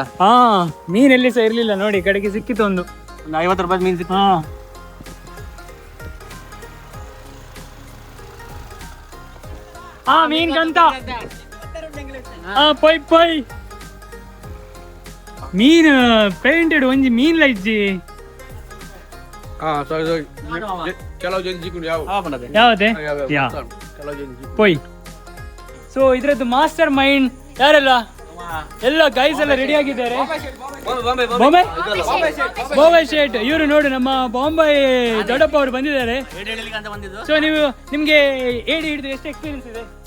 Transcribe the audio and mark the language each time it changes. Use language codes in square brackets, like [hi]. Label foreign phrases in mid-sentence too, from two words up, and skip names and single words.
[kn] ಹಾ, ಮೀನ್ ಎಲ್ಲಿ ಸಹ ಇರ್ಲಿಲ್ಲ ನೋಡಿ, ಕಡೆಗೆ ಸಿಕ್ಕಿತ್ತು ಒಂದು 50 ರೂಪಾಯಿ ಮೀನು ಸಿಕ್ಕಿತು. ಹಾ, ಮೀನ್ ಕಂತ. [tcy] ಪೊಯ್ ಪೊಯ್ ಮೀನ್ ಪೇಂಟೆಡ್ ಒಂಜಿ ಮೀನ್ ಲೈಜಿ ಯಾವತ್ತೆ ಪೊಯ್. [kn] ಸೊ ಇದ್ರದ್ದು [en] master mind [kn] ಯಾರೆಲ್ಲ, ಎಲ್ಲ ಗೈಸ್ ಎಲ್ಲ ರೆಡಿ ಆಗಿದ್ದಾರೆ. ಬಾಂಬೆ ಶೇಟ್ ಇವರು ನೋಡಿ, ನಮ್ಮ ಬಾಂಬೆ ದೊಡ್ಡಪ್ಪ ಅವರು ಬಂದಿದ್ದಾರೆ. ಸೊ ನಿಮ್ಗೆ ಏಡಿ ಹಿಡಿದು ಎಷ್ಟು ಎಕ್ಸ್ಪೀರಿಯನ್ಸ್ ಇದೆ?